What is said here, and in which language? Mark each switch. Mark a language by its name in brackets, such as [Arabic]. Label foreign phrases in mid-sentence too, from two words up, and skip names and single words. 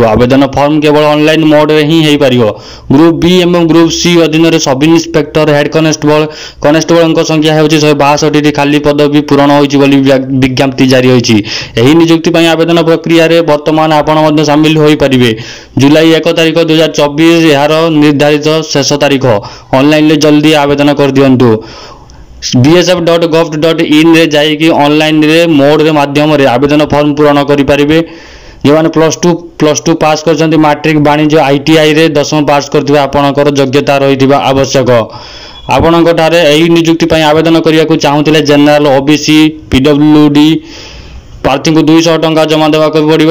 [Odia] ଆବେଦନ ଫର୍ମ କେବଳ ଅନଲାଇନ୍ ମୋଡରେ ହିଁ ହୋଇପାରିବ। ଗ୍ରୁପ୍ B ଏବଂ ଗ୍ରୁପ୍ C ଅଧୀନରେ [English] sub inspector, [Odia] ହେଡ୍ କନେଷ୍ଟବଳଙ୍କ ସଂଖ୍ୟା ହେଉଛି 162ଟି। ଖାଲି ପଦବୀ ପୂରଣ ହୋଇଛି ବୋଲି ବିଜ୍ଞପ୍ତି ଜାରି ହୋଇଛି। ଏହି ନିଯୁକ୍ତି ପାଇଁ ଆବେଦନ ପ୍ରକ୍ରିୟାରେ ବର୍ତ୍ତମାନ ଆପଣ ମଧ୍ୟ ସାମିଲ ହୋଇପାରିବେ। ଜୁଲାଇ 1 ତାରିଖ 2024 ଏହାର ନିର୍ଦ୍ଧାରିତ ଶେଷ ତାରିଖ। ଅନଲାଇନ୍ରେ ଜଲ୍ଦି ଆବେଦନ କରିଦିଅନ୍ତୁ। bsf.gov.in ରେ ଯାଇକି ଅନଲାଇନ୍ରେ ମୋଡରେ ମାଧ୍ୟମରେ ଆବେଦନ ଫର୍ମ ପୂରଣ କରିପାରିବେ। ଯେଉଁମାନେ [English] plus two pass [Odia] କରିଛନ୍ତି, ମାଟ୍ରିକ, ବାଣିଜ୍ୟ, ITIରେ 10ମ ପାସ୍ କରିଥିବା ଆପଣଙ୍କର ଯୋଗ୍ୟତା ରହିଥିବା ଆବଶ୍ୟକ। ଆପଣଙ୍କଠାରେ ଏହି ନିଯୁକ୍ତି ପାଇଁ ଆବେଦନ କରିବାକୁ ଚାହୁଁଥିଲେ ଜେନେରାଲ, OBC, PWD ପ୍ରାର୍ଥୀଙ୍କୁ 200 ଟଙ୍କା ଜମା ଦେବାକୁ ପଡ଼ିବ।